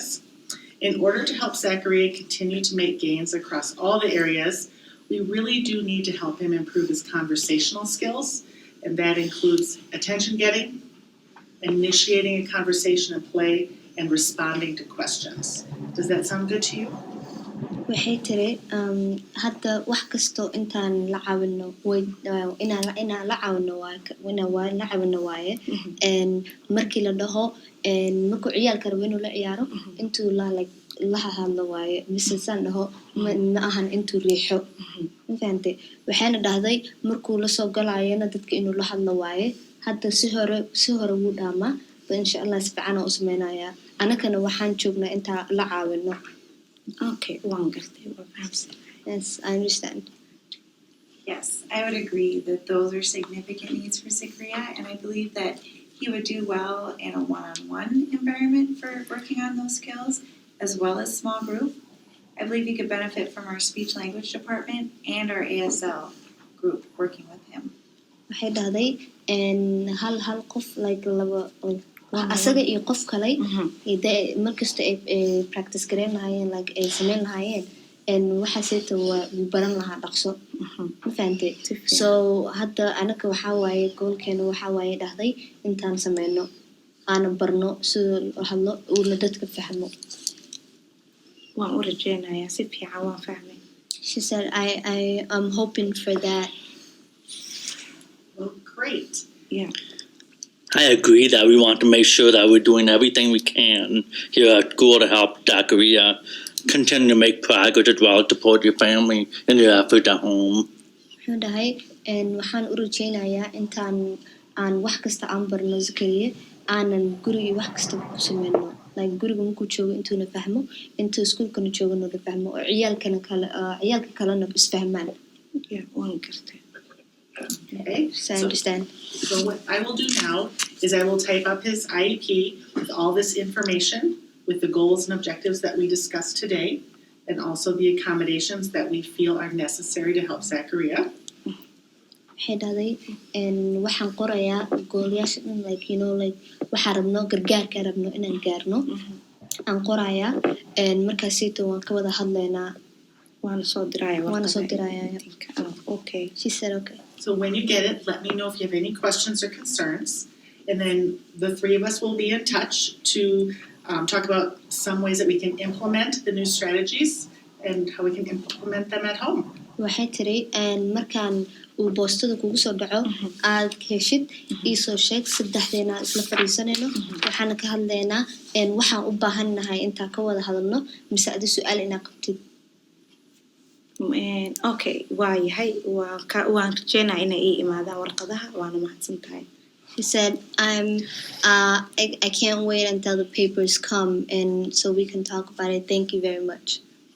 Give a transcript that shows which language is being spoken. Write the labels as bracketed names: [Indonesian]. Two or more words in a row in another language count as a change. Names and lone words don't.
[English] In order to help Zachariah continue to make gains across all the areas, we really do need to help him improve his conversational skills, and that includes attention getting, initiating a conversation and play, and responding to questions. Does that sound good to you? [Somali] waxay tiri hadda wax kasto intaan la caawino inaan la caawino waaye markii la dhaho markuu ciyaalka rabo inuu la ciyaaro intuu la hadlo waaye mise saan dhaho ma ahan intuu riixo ma fahantay waxayna dhahday markuu lasoo galayana dadka inuu la hadlo waaye hadda si hore wuu dhaamaa [Arabic] إن شاء الله [Somali] si fiican u samaynayaa anakana waxaan joognaa intaa la caawino. Okay, waan gartay waa fahamsan. [English] Yes, I understand. Yes, I would agree that those are significant needs for Zachariah, and I believe that he would do well in a one-on-one environment for working on those skills, as well as small group. I believe he could benefit from our speech language department and our ASL group working with him. [Somali] Waxay dhahday hal qof like laba asaga iyo qof kale markasta ay practice gareyn lahaayeen like ay sameyn lahaayeen waxaaseyta wuu baran lahaa dhaqso ma fahantay so hadda anaka waxaa waaye goolkeena waxaa waaye dhahday intaan sameyno aana barno sida loo hadlo uuna dadka fahmo. Waan u rajeynayaa si fiican waan fahmay. [English] She said I'm hoping for that. Well, great. Yeah. I agree that we want to make sure that we're doing everything we can here at school to help Zachariah continue to make progress as well as support your family in your effort at home. [Somali] Wuxuu dhahay waxaan u rajeynayaa intaan aan wax kasta aan barno Zachariah aanan guriga wax kasta ku sameyno like guriga markuu joogo intuuna fahmo intuu iskuulkana joogana la fahmo oo ciyaalka kalena isfahmaan. Waan gartay. [English] Okay? So I understand. So what I will do now is I will type up his IEP with all this information, with the goals and objectives that we discussed today, and also the accommodations that we feel are necessary to help Zachariah. [Somali] Waxay dhahday waxaan qorayaa goolayaasha dhan [English] like you know like [Somali] waxaan rabno gargaarka rabno inaan gaarno aan qorayaa markaasito waan ka wada hadlaynaa waana soo dirayaa waana soo dirayaa. [English] Okay. She said okay. So when you get it, let me know if you have any questions or concerns. And then the three of us will be in touch to talk about some ways that we can implement the new strategies and how we can implement them at home. [Somali] Waxay tiri markaan uu boostada kugu soo dhaco aad heshid iisoo sheeg saddexdeena isla fadhiisanayno waxaana ka hadlaynaa waxaan u baahannahay intaan ka wada hadalno mise adi su-aal inaa qabtid. Okay, waayahay waan rajeynaa inay ii imaadaan warqadaha waana mahadsan tahay. [English] She said, I can't wait until the papers come and so we can talk about it. Thank you very much.